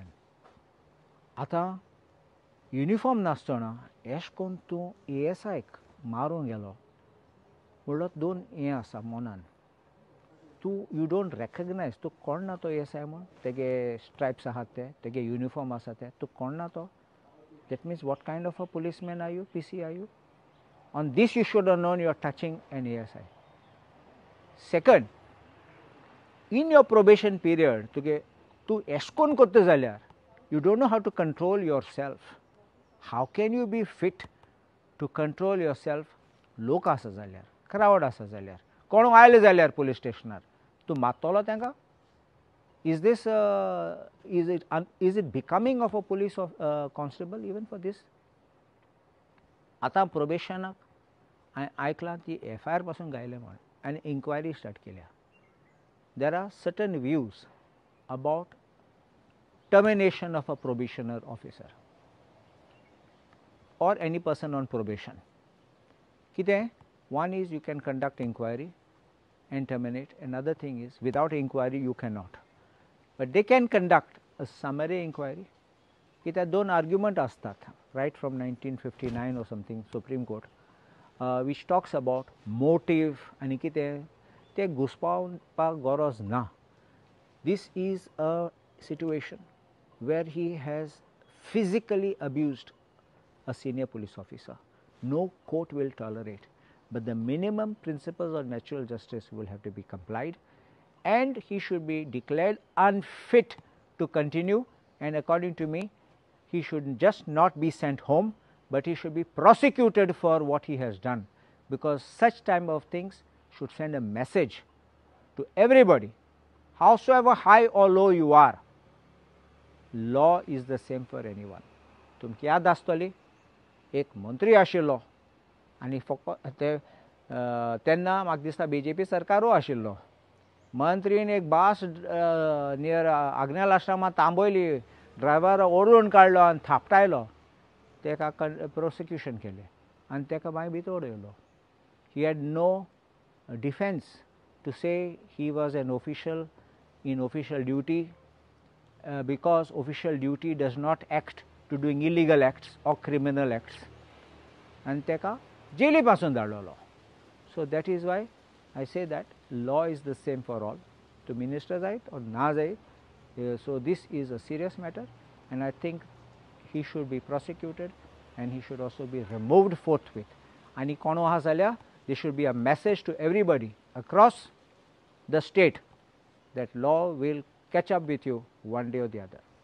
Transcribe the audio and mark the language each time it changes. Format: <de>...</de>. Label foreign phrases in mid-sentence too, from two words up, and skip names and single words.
<kok>आतां युनिफॉर्म नासतना अशें करून तूं ASIक मारूंक गेलो म्हणल्यार दोन हें आसा मनान. तूं</kok> <en>you don't recognise</en> <kok>तूं कोण ना तो ASI म्हूण तेगे स्ट्रायप्स आहात ते तेगे युनिफॉर्म आसा ते तूं कोण ना तो.</kok> <en>That means what kind of a policeman are you, PC are you? On this you should have known you are touching an ASI. Second, in your probation period,</en> <kok>तूं अशें करून करता जाल्यार</kok> <en>you don't know how to control yourself. How can you be fit to control yourself?</en> <kok>लोक आसा जाल्यार क्रावड आसा जाल्यार कोण आयले जाल्यार पुलीस स्टेशनार तूं मारतलो तांकां?</kok> <en>Is it becoming of a police constable even for this?</en> <kok>आतां प्रोबेशनाक हांवें आयकलां ती FIR पासून गायले म्हण आनी इन्क्वायरी स्टार्ट केल्या.</kok> <en>There are certain views about termination of a probationer officer or any person on probation.</en> <kok>कितें?</kok> <en>One is you can conduct inquiry and terminate. Another thing is without inquiry you cannot. But they can conduct a summary inquiry.</en> <kok>कित्याक दोन आर्ग्युमेंट आसतात</kok> <en>right from 1959 or something Supreme Court which talks about motive</en> <kok>आनी कितें ते घुसपावपाक गरज ना.</kok> <en>This is a situation where he has physically abused a senior police officer. No court will tolerate, but the minimum principles of natural justice will have to be complied and he should be declared unfit to continue, and according to me he should just not be sent home but he should be prosecuted for what he has done, because such type of things should send a message to everybody howsoever high or low you are. Law is the same for anyone.</en> <kok>तुमकां याद आसतली एक मंत्री आशिल्लो आनी फकत तेन्ना म्हाका दिसता BJP सरकारूय आशिल्लो. मंत्रीन एक बास नियर आग्नेल आश्रमांत थांबयली ड्रायव्हर ओडून काडलो आनी थापटायलो ताका प्रोसिक्युशन केलें आनी ताका मागीर भितर उडयलो.</kok> <en>He had no defense to say he was an official in official duty because official duty does not act to doing illegal acts or criminal acts</en> <kok>आनी ताका जेली पासून धाडलेलो.</kok> <en>So that is why I say that law is the same for all.</en> <kok>तो मिनिस्टर जायत और ना जायत.</kok> <en>So this is a serious matter, and I think he should be prosecuted and he should also be removed forthwith.</en> <kok>आणि कोण आहा जाल्यार</kok> <en>there should be a message to everybody across the state that law will catch up with you one day or the other.</en>